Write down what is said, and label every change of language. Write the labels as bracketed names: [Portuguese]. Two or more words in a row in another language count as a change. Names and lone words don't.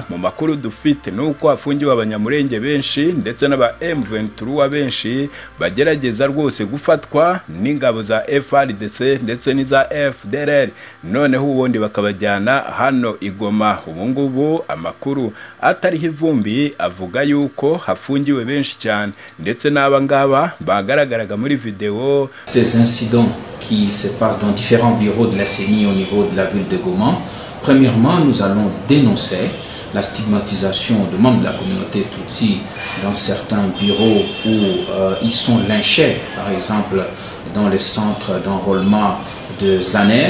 [Kinyarwanda] Mu makuru dufite nuko hafungiwe abanyamurenge benshi ndetse n'aba M23 benshi bagerageza rwose gufatwa n'ingabo za FARDC ndetse n'iza FDLR, noneho ubundi bakabajyana hano Igoma. Ubu ngubu amakuru atariho ivumbi avuga yuko hafungiwe benshi cyane ndetse n'aba ngaba bagaragaraga muri video. [French] Ces incidents qui se passent dans différents bureaux de la CENI au niveau de la ville de Goma, premièrement, nous allons dénoncer la stigmatisation de membres de la communauté Tutsi dans certains bureaux où ils sont lynchés, par exemple dans les centres d'enrôlement de Zaner.